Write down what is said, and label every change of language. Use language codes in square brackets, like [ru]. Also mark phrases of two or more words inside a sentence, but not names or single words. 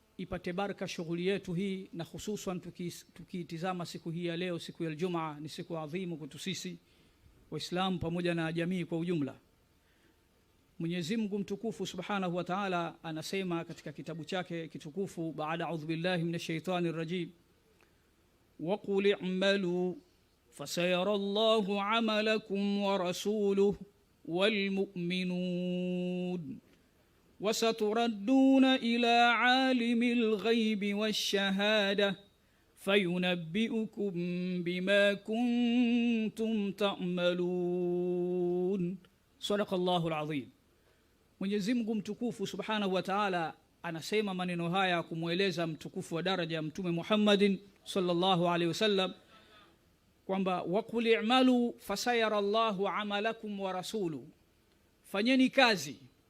[sw] ipate baraka shughuli yetu hii, na hususan tukitizama siku hii ya leo, siku ya Ijumaa, ni siku adhimu kwetu sisi Waislamu pamoja na jamii kwa ujumla. Mwenyezi Mungu mtukufu [ar] سبحانه وتعالى [sw] anasema katika kitabu chake kitukufu, baada [ar] أعوذ بالله من الشيطان الرجيم, وقل اعملوا فسيرى الله عملكم ورسوله والمؤمنون وستردون إلى عالم الغيب والشهادة فينبئكم بما كنتم تعملون. صدق الله العظيم. [sw] Mwenyezi Mungu mtukufu [ar] سبحانه وتعالى [sw] anasema maneno haya kumweleza mtukufu wa daraja Mtume Muhammadin [ar] صلى الله عليه وسلم [sw] kwamba [ar] وقل اعملوا فسيرى الله عملكم ورسوله, [sw] fanyeni kazi